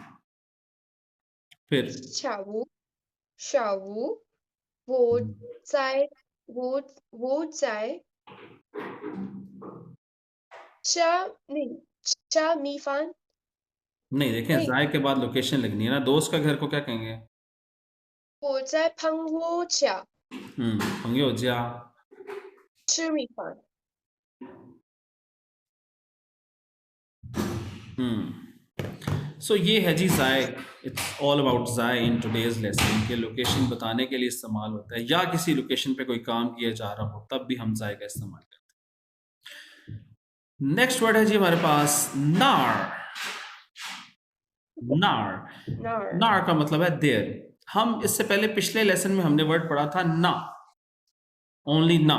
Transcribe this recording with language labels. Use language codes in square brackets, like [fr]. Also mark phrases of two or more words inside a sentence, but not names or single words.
[hi] फिर [zh] 下午我在我在加米饭 [hi] नहीं, देखें नहीं जाय के बाद लोकेशन लगनी है ना। दोस्त का घर को क्या कहेंगे? [zh] 我在朋友家朋友家。吃米饭 [hi] सो ये है जी जाय। [en] It's all about zai in today's lesson, [hi] के लोकेशन बताने के लिए इस्तेमाल होता है, या किसी लोकेशन पे कोई काम किया जा रहा हो तब भी हम जाय का इस्तेमाल करते हैं। [en] next word [hi] है जी हमारे पास नार। नार नार नार का मतलब है देयर। हम इससे पहले पिछले लेसन में हमने वर्ड पढ़ा था ना, ओनली ना।